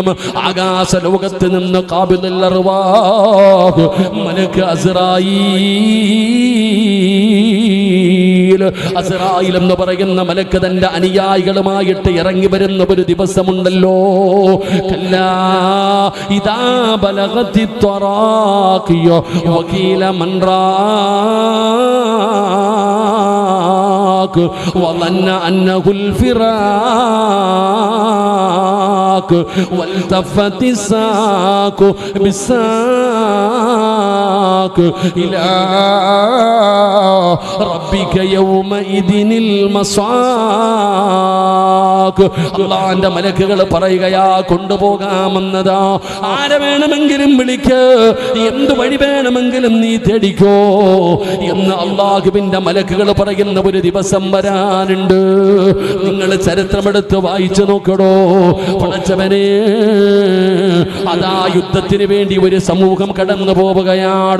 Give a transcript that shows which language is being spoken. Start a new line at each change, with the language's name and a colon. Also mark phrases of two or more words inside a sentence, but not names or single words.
Malayalam: ആകാശ ലോകത്ത് നിന്ന്
Arabic: قابض الأرواح
Malayalam: മലക്ക് അസ്റായീൽ എന്ന് പറയുന്ന മലക്ക് തന്റെ അനുയായികളുമായിട്ട് ഇറങ്ങി വരുന്ന ഒരു ദിവസമുണ്ടല്ലോ.
Arabic: كلا إذا بلغت التراقي وقيل من راق വظن أنه الفراق والتفت الساق بالساق إلى ربك يومئذ المصاق.
Malayalam: അല്ലാഹുവിന്റെ മലക്കുകൾ പറയുകയാ, കൊണ്ടുപോകാമെന്നതാ. ആരെ വേണമെങ്കിലും വിളിക്ക്, എന്ത് വഴി വേണമെങ്കിലും നീ തേടിക്കോ എന്ന് അല്ലാഹുവിന്റെ മലക്കുകൾ പറയുന്ന ഒരു ദിവസം വരാനുണ്ട്. നിങ്ങൾ ചരിത്രമെടുത്ത് വായിച്ചു നോക്കടോ. പടച്ചവനെ, അതാ യുദ്ധത്തിന് വേണ്ടി ഒരു സമൂഹം കടന്നു പോവുകയാണ്.